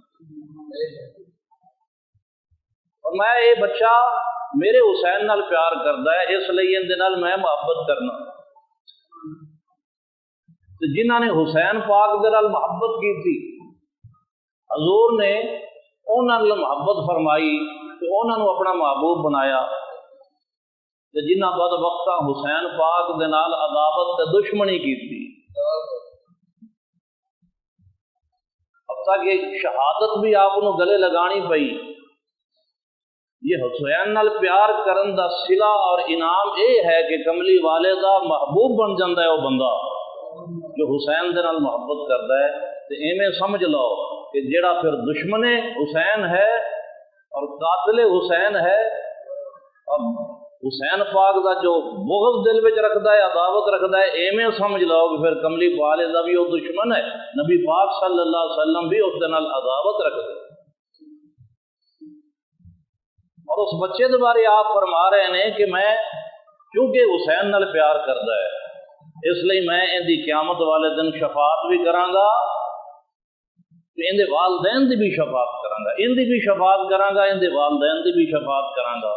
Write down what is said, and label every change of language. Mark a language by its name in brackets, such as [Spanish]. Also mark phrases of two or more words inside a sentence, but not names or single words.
[Punjabi] اور میں یہ بچہ میرے حسین نال پیار کردا ہے، اس لیے ان دے نال میں محبت کرنا۔ تو جنہاں نے حسین پاک دے نال محبت کی تھی، حضور نے انہاں نال محبت فرمائی تو انہاں نو اپنا محبوب بنایا، تے جنہاں بد وقتاں حسین پاک دے نال عداوت تے دشمنی کی تھی، اب تک کہ شہادت بھی آپ نو گلے لگانی پئی۔ یہ حسین نال پیار کرن دا صلہ اور انعام یہ ہے کہ کملی والے دا محبوب بن جاندہ ہے وہ بندہ [Urdu] جو حسین دے نال محبت کرتا ہے۔ [Punjabi] تو ایویں سمجھ لو کہ جڑا پھر دشمن حسین ہے اور قاتل حسین ہے اور حسین پاک دا جو بغض دل وچ رکھدا ہے، عداوت رکھدا ہے، ایویں سمجھ لو کہ پھر کملی والے دا بھی وہ دشمن ہے، نبی پاک صلی اللہ علیہ وسلم بھی اس دے نال عداوت رکھدا ہے۔ [Urdu] اور اس بچے کے بارے آپ فرما رہے ہیں کہ میں کیونکہ حسین [Punjabi] نال پیار کرتا ہے اس لیے میں ان دی قیامت والے دن شفاعت بھی کراں گا، ان دے والدین دی بھی شفاعت کراں گا، ان دی بھی شفاعت کراں گا، ان دے والدین دی بھی شفاعت کراں گا۔